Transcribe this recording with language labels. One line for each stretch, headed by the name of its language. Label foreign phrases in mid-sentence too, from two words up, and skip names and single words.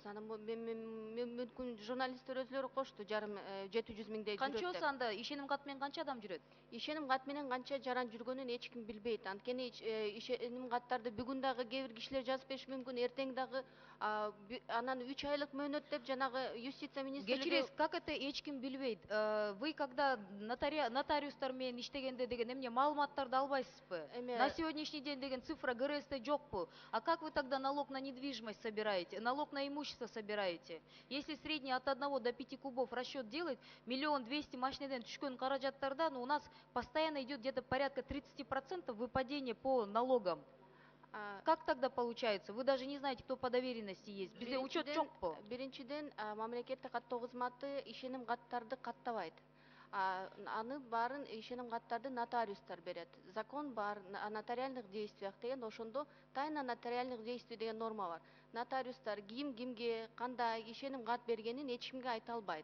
Kyrgyz: Анан мүмкүн журналисттер өзүлөрү кошту, жарым 700 миңдей жүрөт. Канча болсо анда ишеним кат менен канча адам жүрөт? Ишеним кат менен канча жаран жүргөнүн эч ким билбейт. Анткени ишеним каттарды бүгүн дагы кээ бир кишилер жазып бериши мүмкүн, эртең дагы анан 3 айлык мөөнөт деп жанагы юстиция министрлиги. Кечиресиз,
Russian: как это
Kyrgyz: эч ким билбейт?
Russian: Вы когда
Kyrgyz: нотариустар менен иштегенде деген эмне маалыматтарды албайсызбы?
Russian: На сегодняшний день
Kyrgyz: деген цифра ГРСте жокпу?
Russian: А как вы тогда налог на недвижимость собираете, налог на имущество собираете? Если средний от 1 до 5 кубов расчет делать, 1 200 000
Kyrgyz: машинеден түшкөн каражаттардан
Russian: у нас постоянно идет где-то порядка 30% выпадения по налогам. А, Как тогда получается? Вы даже не знаете, кто по доверенности есть.
Kyrgyz: Bizde учет биринчиден- жокпу? биринчиден мамлекеттик каттоо кызматы ишеним каттарды каттабайт. Аны баарын ишеним каттарды нотариустар берет.
Russian: Закон бар о нотариальных действиях
Kyrgyz: деген, ошондо
Russian: тайна нотариальных действий
Kyrgyz: деген норма бар. Нотариустар кимге кандай ишеним кат бергенин эч кимге айта албайт.